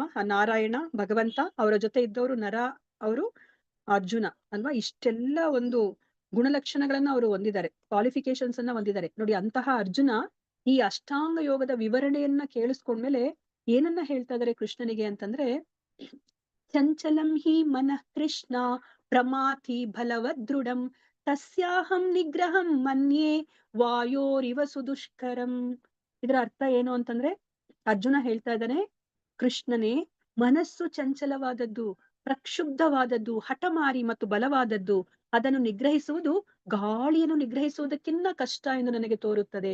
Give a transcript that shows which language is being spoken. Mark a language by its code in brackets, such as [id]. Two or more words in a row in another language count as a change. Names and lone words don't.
[kn] ಆ ನಾರಾಯಣ ಭಗವಂತ, ಅವರ ಜೊತೆ ಇದ್ದವರು ನರ, ಅವರು ಅರ್ಜುನ ಅಲ್ವಾ? ಇಷ್ಟೆಲ್ಲ ಒಂದು ಗುಣಲಕ್ಷಣಗಳನ್ನ ಅವರು ಹೊಂದಿದ್ದಾರೆ, ಕ್ವಾಲಿಫಿಕೇಶನ್ಸ್ ಅನ್ನ ಹೊಂದಿದ್ದಾರೆ. ನೋಡಿ, ಅಂತಹ ಅರ್ಜುನ ಈ ಅಷ್ಟಾಂಗ ಯೋಗದ ವಿವರಣೆಯನ್ನ ಕೇಳಿಸ್ಕೊಂಡ್ಮೇಲೆ ಏನನ್ನ ಹೇಳ್ತಾ ಇದಾರೆ ಕೃಷ್ಣನಿಗೆ ಅಂತಂದ್ರೆ, [sa] ಚಂಚಲಂ ಹಿ ಮನಃ ಕೃಷ್ಣ ಪ್ರಮಾಥಿ ಬಲವದೃಢಂ ತಸ್ಯಾಹಂ ನಿಗ್ರಹಂ ಮನ್ಯೇ ವಾಯೋರಿವ ಸುದುಷ್ಕರಂ. [kn] ಇದರ ಅರ್ಥ ಏನು ಅಂತಂದ್ರೆ, ಅರ್ಜುನ ಹೇಳ್ತಾ ಇದ್ದಾನೆ, ಕೃಷ್ಣನೇ, ಮನಸ್ಸು ಚಂಚಲವಾದದ್ದು, ಪ್ರಕ್ಷುಬ್ಧವಾದದ್ದು, ಹಠಮಾರಿ ಮತ್ತು ಬಲವಾದದ್ದು. ಅದನ್ನು ನಿಗ್ರಹಿಸುವುದು ಗಾಳಿಯನ್ನು ನಿಗ್ರಹಿಸುವುದಕ್ಕಿಂತ ಕಷ್ಟ ಎಂದು ನನಗೆ ತೋರುತ್ತದೆ.